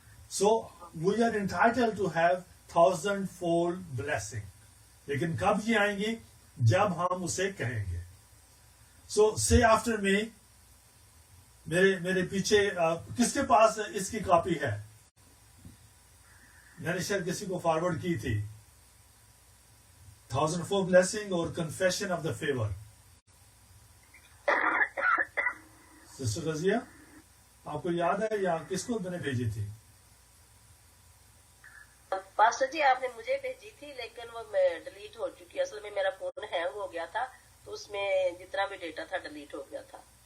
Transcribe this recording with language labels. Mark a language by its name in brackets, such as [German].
[English] So we are entitled to have 1000 fold blessing. [Urdu] لیکن کب یہ آئیں گی؟ جب ہم اسے کہیں گے. [English] so say after me, [Urdu] میرے پیچھے کس کے پاس اس کی کاپی ہے؟ میں نے شاید کسی کو فارورڈ کی تھی. [English] 1000 fold blessing [Urdu] اور [English] Confession of the favour. [Urdu] Sister Razia, آپ کو یاد ہے یا کس کو میں نے بھیجی تھی؟ پاسٹر جی آپ نے مجھے بھیجی تھی، لیکن وہ ڈیلیٹ ہو چکی. اصل میں میرا فون ہینگ ہو گیا تھا، تو اس میں جتنا بھی ڈیٹا تھا ڈیلیٹ ہو گیا تھا.